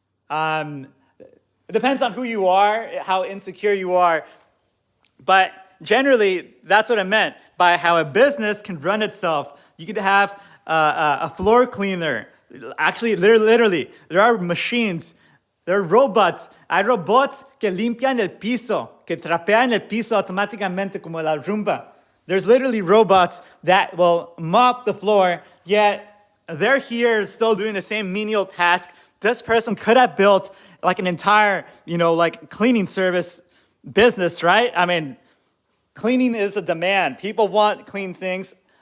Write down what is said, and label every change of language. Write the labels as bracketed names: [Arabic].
[English] It depends on who you are, how insecure you are. But generally, that's what I meant by how a business can run itself. You could have a floor cleaner. Actually, literally, there are machines, there are robots. [Spanish] Hay robots que limpian el piso, que trapean el piso automáticamente como la Roomba. [English] There's literally robots that will mop the floor, yet they're here still doing the same menial task. This person could have built like an entire, you know, like cleaning service business, right? I mean, cleaning is a demand. People want clean things.